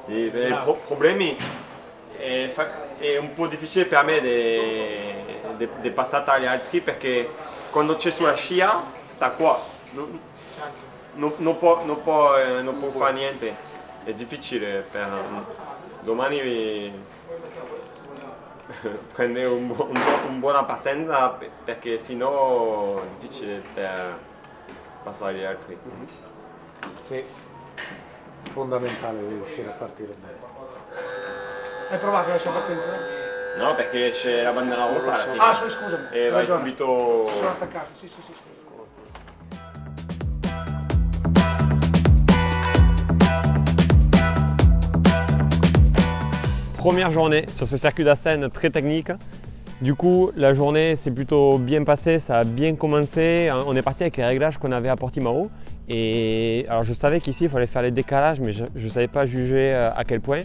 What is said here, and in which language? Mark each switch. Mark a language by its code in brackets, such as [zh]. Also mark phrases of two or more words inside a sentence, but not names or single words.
[it] Sì, i problemi è un po' difficile per me di passare agli altri perché quando c'è sulla scia sta qua, non può fare niente, è difficile per domani prendere una buona partenza perché sennò è difficile per passare agli altri. Sì, fondamentale devi riuscire a partire bene. Hai provato la sua partenza? No, perché c'è la bandiera rossa alla fine. Ah, scusami. E hai vai ragione. subito. Sono attaccato, sì, scusa. [fr] Première journée sur ce circuit d'Assen très technique. Du coup, la journée s'est plutôt bien passée, ça a bien commencé. On est parti avec les réglages qu'on avait à Portimao. Et alors je savais qu'ici il fallait faire les décalages, mais je ne savais pas juger à quel point.